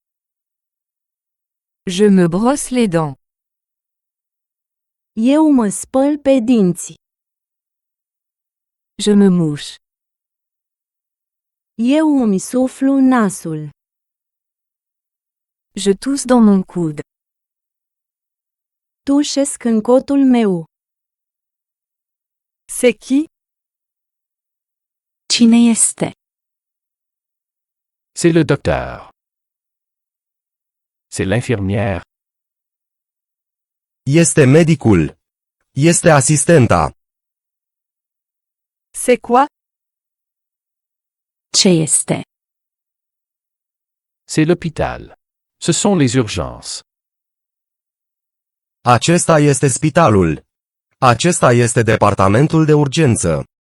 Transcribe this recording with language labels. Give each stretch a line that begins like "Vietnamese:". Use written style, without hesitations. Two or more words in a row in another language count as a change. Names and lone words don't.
French: Je me brosse les dents.
Romanian: Eu mă spăl pe dinți.
French: Je me mouche.
Romanian: Eu îmi suflu nasul.
French: Je tousse dans mon coude.
Romanian: Tușesc în cotul meu.
French: C'est qui?
Romanian: Cine este?
French: C'est le docteur. C'est l'infirmière.
Romanian: Este medicul. Este asistenta.
French: C'est quoi?
Romanian: Ce este?
French: C'est l'hôpital. Ce sont les urgences.
Romanian: Acesta este spitalul. Acesta este departamentul de urgență.